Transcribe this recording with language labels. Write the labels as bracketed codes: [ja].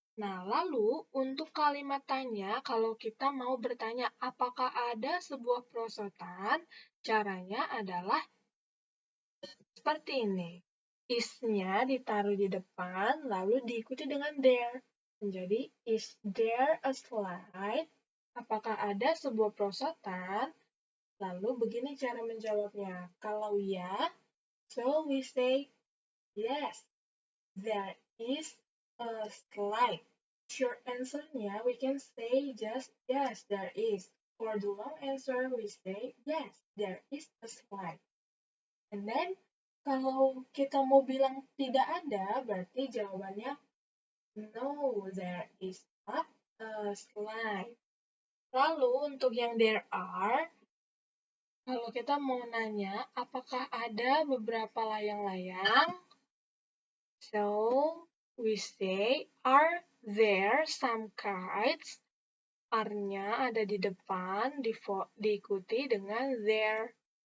[id] Nah, lalu untuk kalimat tanya, kalau kita mau bertanya apakah ada sebuah perosotan, caranya adalah seperti ini. Is-nya ditaruh di depan, lalu diikuti dengan there. Menjadi, [en] is there a slide? [id] Apakah ada sebuah perosotan? Lalu begini cara menjawabnya. Kalau ya, [en] so we say yes, there is a slide. Short answer-nya, we can say just yes, there is. For the long answer, we say yes, there is a slide. And then, [id] kalau kita mau bilang tidak ada, berarti jawabannya [en] no, there is not a slide. [id] Lalu, untuk yang there are, kalau kita mau nanya, apakah ada beberapa layang-layang? [en] So, we say, are there some kites? [id] Are-nya ada di depan, diikuti dengan there.